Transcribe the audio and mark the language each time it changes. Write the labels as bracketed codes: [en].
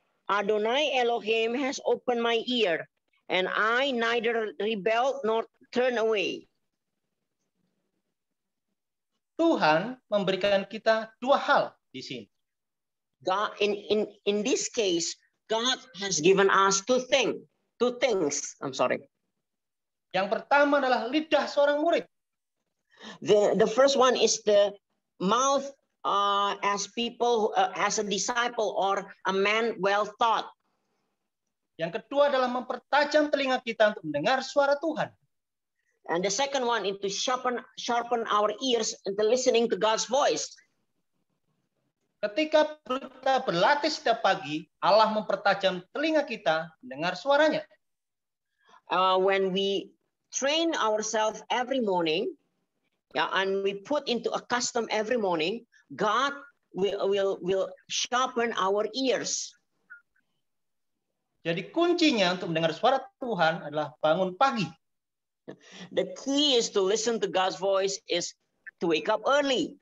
[en] Adonai Elohim has opened my ear, and I neither rebel nor turn away. [id] Tuhan memberikan kita dua hal di sini. [en] God, in this case, God has given us two things. [id] Yang pertama adalah lidah seorang murid. [en] The first one is the mouth as a disciple or a man well taught. [id] Yang kedua adalah mempertajam telinga kita untuk mendengar suara Tuhan. [en] And the second one is to sharpen our ears into listening to God's voice. [id] Ketika kita berlatih setiap pagi, Allah mempertajam telinga kita mendengar suaranya. [en] When we train ourselves every morning, and we put into a custom every morning, God will sharpen our ears. [id] Jadi kuncinya untuk mendengar suara Tuhan adalah bangun pagi. [en] The key is to listen to God's voice is to wake up early.